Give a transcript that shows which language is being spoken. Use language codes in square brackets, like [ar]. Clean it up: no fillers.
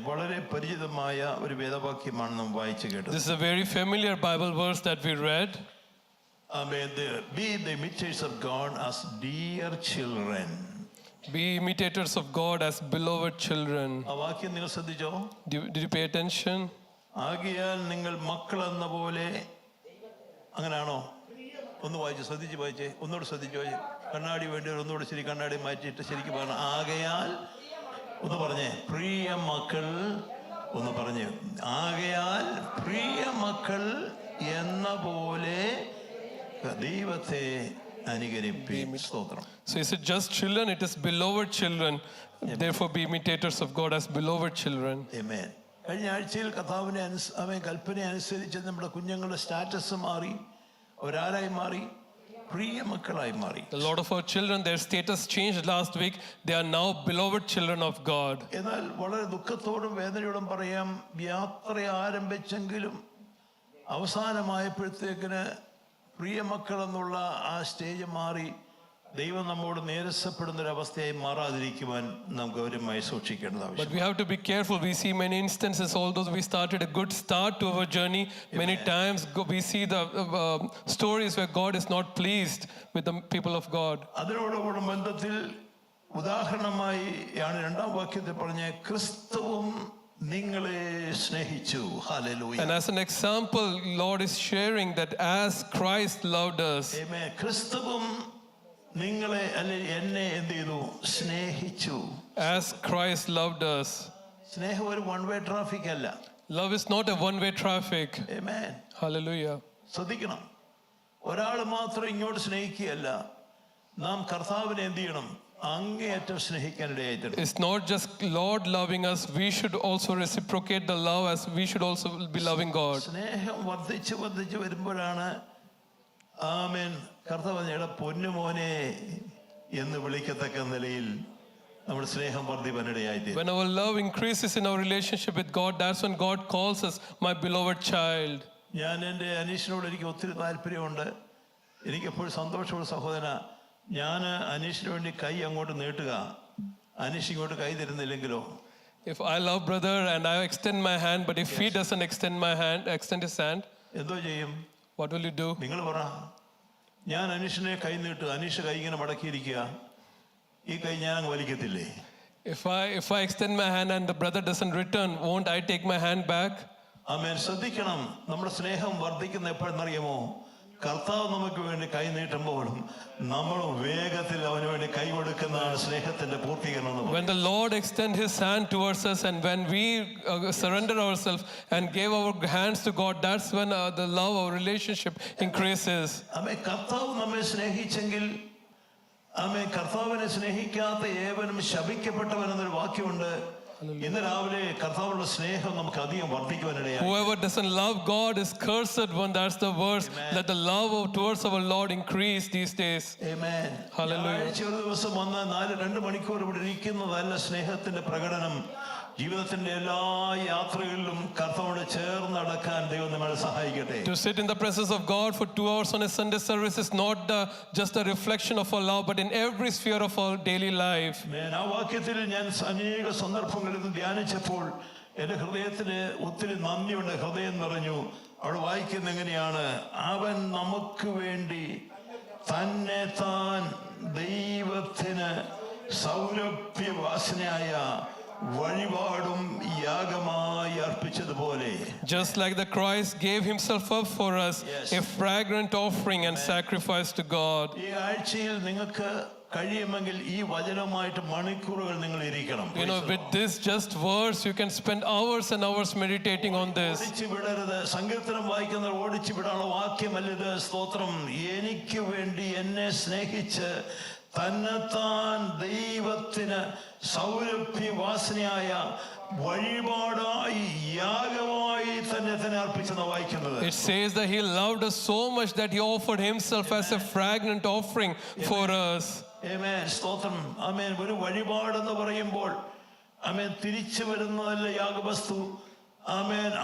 [ml] വളരെ പരിചിതമായ ഒരു വേദവാക്യമാണ് നാം വായിച്ചു കേട്ടത്. [en] This is a very familiar Bible verse that we read. Amen. Be the imitators of God as dear children. Be imitators of God as beloved children. [ml] ആ വാക്യം നിങ്ങൾ ശ്രദ്ധിച്ചോ? [en] Did you pay attention? [ml] ആകയാൽ നിങ്ങൾ മക്കളെന്ന പോലെ, അങ്ങനെയാണോ? ഒന്ന് വായിച്ച് ശ്രദ്ധിച്ച് വായിച്ചേ, ഒന്നുകൂടെ ശ്രദ്ധിച്ചു വായിച്ചേ. കണ്ണാടി വേണ്ടി ഒന്നുകൂടെ ശരി കണ്ണാടി മാറ്റിയിട്ട് ശരിക്കും പറഞ്ഞു. ആകയാൽ ഒന്ന് പറഞ്ഞേ, പ്രിയ മക്കൾ. ഒന്ന് പറഞ്ഞേ, ആകയാൽ പ്രിയ മക്കൾ എന്ന പോലെ ദൈവത്തെ അനുകരിപ്പീൻ. സ്തോത്രം. [en] So is it just children? It is beloved children. Therefore be imitators of God as beloved children. Amen. [ml] കഴിഞ്ഞ ആഴ്ചയിൽ കർത്താവിനെ കൽപ്പന അനുസരിച്ച് നമ്മുടെ കുഞ്ഞുങ്ങളുടെ സ്റ്റാറ്റസ് മാറി. അവരാരായി മാറി? പ്രിയ മക്കളായി മാറി. [en] A lot of our children, their status changed last week. They are now beloved children of God. [ml] എന്നാൽ വളരെ ദുഃഖത്തോടും വേദനയോടും പറയാം, യാത്ര ആരംഭിച്ചെങ്കിലും അവസാനമായപ്പോഴത്തേക്കിന് പ്രിയ മക്കൾ എന്നുള്ള ആ സ്റ്റേജ് മാറി ദൈവം നമ്മോട് നേരസപ്പെടുന്ന ഒരു അവസ്ഥയായി മാറാതിരിക്കുവാൻ നാം ഗൗരവമായി സൂക്ഷിക്കേണ്ടത് ആവശ്യം. [en] But we have to be careful. We see many instances, although we started a good start to our journey, many times we see the stories where God is not pleased with the people of God. [ml] അതിനോടുകൂടെ ബന്ധത്തിൽ ഉദാഹരണമായി ആണ് രണ്ടാം വാക്യത്തിൽ പറഞ്ഞ ക്രിസ്തുവും നിങ്ങളെ സ്നേഹിച്ചു. Hallelujah. [en] And as an example, Lord is sharing that as Christ loved us. [ml] ആമേൻ. ക്രിസ്തുവും നിങ്ങളെ അല്ലെങ്കിൽ എന്നെ എന്ത് ചെയ്തു? സ്നേഹിച്ചു. [en] As Christ loved us. [ml] സ്നേഹം ഒരു വൺ വേ ട്രാഫിക് അല്ല. [en] Love is not a one-way traffic. [ml] Amen. [en] Hallelujah. [ml] ശ്രദ്ധിക്കണം, ഒരാൾ മാത്രം ഇങ്ങോട്ട് സ്നേഹിക്കുകയല്ല, നാം കർത്താവിനെ എന്ത് ചെയ്യണം? അങ്ങേയറ്റം സ്നേഹിക്കാനിടയായിട്ടുണ്ട്. [en] It's not just Lord loving us, we should also reciprocate the love as we should also be loving God. [ml] സ്നേഹം വർദ്ധിച്ച് വർദ്ധിച്ച് വരുമ്പോഴാണ് ആമേൻ കർത്താവ് ഞങ്ങളുടെ പൊന്നുമോനെ എന്ന് വിളിക്കത്തക്ക നിലയിൽ നമ്മുടെ സ്നേഹം വർദ്ധിപ്പാനിടയായിത്തീരും. [en] When our love increases in our relationship with God, that's when God calls us my beloved child. [ml] ഞാൻ എൻ്റെ അനീഷിനോട് എനിക്ക് ഒത്തിരി താല്പര്യമുണ്ട്. എനിക്കെപ്പോഴും സന്തോഷമുള്ള സഹോദരന, ഞാൻ അനീഷിന് വേണ്ടി കൈ അങ്ങോട്ട് നീട്ടുക, അനീഷ് ഇങ്ങോട്ട് കൈ തരുന്നില്ലെങ്കിലോ? [en] If I love brother and I extend my hand, but if he doesn't extend his hand, [ml] എന്തോ ചെയ്യും? [en] what will you do? [ml] നിങ്ങൾ പറ. ഞാൻ അനീഷിനെ കൈ നീട്ടു, അനീഷ് കൈ ഇങ്ങനെ മടക്കിയിരിക്കുക, ഈ കൈ ഞാൻ അങ്ങ് വലിക്കത്തില്ലേ? [en] If I extend my hand and the brother doesn't return, won't I take my hand back? [ml] ആമേൻ. ശ്രദ്ധിക്കണം, നമ്മുടെ സ്നേഹം വർദ്ധിക്കുന്ന എപ്പോഴെന്നറിയാമോ? കർത്താവ് നമുക്ക് വേണ്ടി കൈ നീട്ടുമ്പോഴും നമ്മൾ വേഗത്തിൽ അവന് വേണ്ടി കൈ കൊടുക്കുന്നതാണ് സ്നേഹത്തിന്റെ പൂർത്തീകരണം. [en] When the Lord extends his hand towards us and when we surrender ourselves and give our hands to God, that's when the love, our relationship increases. [ml] ആമേൻ. കർത്താവ് നമ്മെ സ്നേഹിച്ചെങ്കിൽ, ആമേൻ, കർത്താവിനെ സ്നേഹിക്കാത്ത ഏവനും ശപിക്കപ്പെട്ടവൻ എന്നൊരു വാക്യമുണ്ട്. ഇന്ന് രാവിലെ കർത്താവുള്ള സ്നേഹം നമുക്ക് അധികം വർദ്ധിക്കുവാനിടയായി. [en] Whoever doesn't love God is cursed one. That's the verse. Let the love towards our Lord increase these days. Amen. Hallelujah. [ml] ഒരു ദിവസം വന്ന് 2 മണിക്കൂർ ഇവിടെ ഇരിക്കുന്നതല്ല സ്നേഹത്തിന്റെ പ്രകടനം. ജീവിതത്തിന്റെ എല്ലാ യാത്രകളിലും കർത്താവോട് ചേർന്ന് നടക്കാൻ ദൈവം നമ്മളെ സഹായിക്കട്ടെ. [en] To sit in the presence of God for 2 hours on a Sunday service is not just a reflection of our love, but in every sphere of our daily life. [ml] ആ വാക്യത്തിൽ ഞാൻ അനേക സന്ദർഭങ്ങളിൽ ധ്യാനിച്ചപ്പോൾ എൻ്റെ ഹൃദയത്തിന് ഒത്തിരി നന്ദിയുണ്ട്, ഹൃദയം നിറഞ്ഞു. അവിടെ വായിക്കുന്ന എങ്ങനെയാണ്? അവൻ നമുക്ക് വേണ്ടി തന്നെ താൻ ദൈവത്തിന് സൗരഭ്യവാസനയായ വഴിപാടും യാഗമായി അർപ്പിച്ചതുപോലെ. [en] Just like the Christ gave himself up for us, a fragrant offering and sacrifice to God. [ml] ഈ ആഴ്ചയിൽ നിങ്ങൾക്ക് കഴിയുമെങ്കിൽ ഈ വചനവുമായിട്ട് മണിക്കൂറുകൾ നിങ്ങൾ ഇരിക്കണം. [en] You know, with this just verse, you can spend hours and hours meditating on this. [ml] ഓടിച്ചു വിടരുത്. സങ്കീർത്തനം വായിക്കുന്നവർ ഓടിച്ചു വിടാനുള്ള വാക്യമല്ല ഇത്. സ്തോത്രം. എനിക്ക് വേണ്ടി എന്നെ സ്നേഹിച്ച് തന്നെത്താൻ ദൈവത്തിന് സൗരഭ്യവാസനയായ വഴിപാടായി യാഗമായി തന്നെ അർപ്പിച്ചെന്ന് വായിക്കുന്നത്. [en] It says that he loved us so much that he offered himself as a fragrant offering for us. [ml] ആമേൻ. സ്തോത്രം. ആമേൻ. ഒരു വഴിപാടെന്ന് പറയുമ്പോൾ ആമേൻ തിരിച്ചു വരുന്നതല്ല യാഗവസ്തു. ആമേൻ.